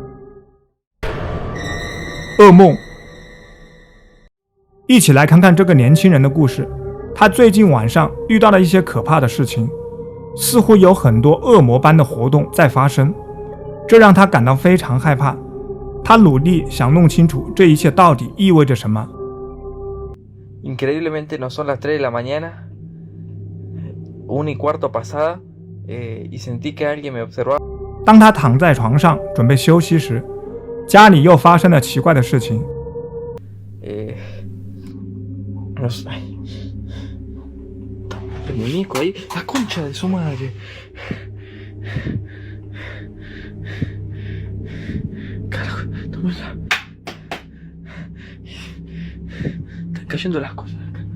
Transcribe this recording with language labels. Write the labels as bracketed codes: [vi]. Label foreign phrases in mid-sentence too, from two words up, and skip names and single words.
[zh] 噩梦，一起来看看这个年轻人的故事。他最近晚上遇到了一些可怕的事情，似乎有很多恶魔般的活动在发生，这让他感到非常害怕。他努力想弄清楚这一切到底意味着什么。 [es] Increíblemente no son las 3 de la mañana, 1:15 pasada, y sentí que alguien me observaba. [zh] 当他躺在床上准备休息时，家里又发生了奇怪的事情。 [es] No sé. El muñeco ahí, la concha de su madre. Carajo, tómala. Están cayendo las cosas acá.